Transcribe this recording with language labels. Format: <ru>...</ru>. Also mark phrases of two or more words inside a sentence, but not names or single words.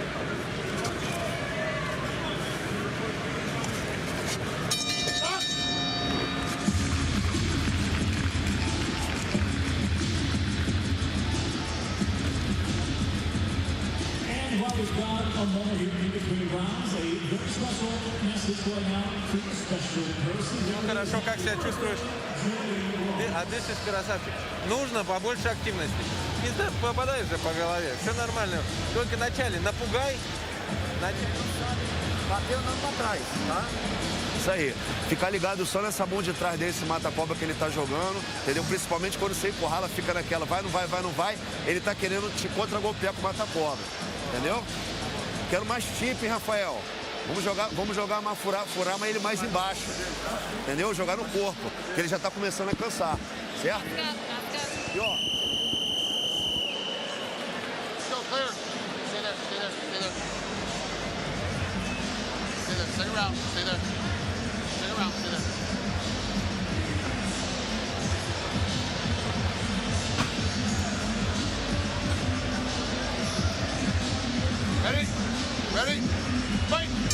<en>We've got a moment here in between rounds, a very special message going out to special persons.</en> <ru>Хорошо, как себя чувствуешь? А ты красавчик. Нужно побольше активности. Пизда, попадаешь же по голове. Все нормально. Только вначале напугай.</ru> <pt>Bateu andando pra trás, tá? Isso aí. Ficar ligado só nessa mão de trás desse mata-cobra que ele tá jogando, entendeu? Principalmente quando você empurrar, ela fica naquela vai, não vai, vai, não vai. Ele tá querendo te contra-golpear com o mata-cobra, entendeu? Quero mais chip, hein, Rafael? Vamos jogar mais furar mais ele mais embaixo, entendeu? Jogar no corpo, que ele já tá começando a cansar, certo? E ó.</pt> <en>Go, clear. Stay there, stay there, stay there. Stay there, stay around, stay there. Stay around, stay there. Ready? Ready? Fight!</en>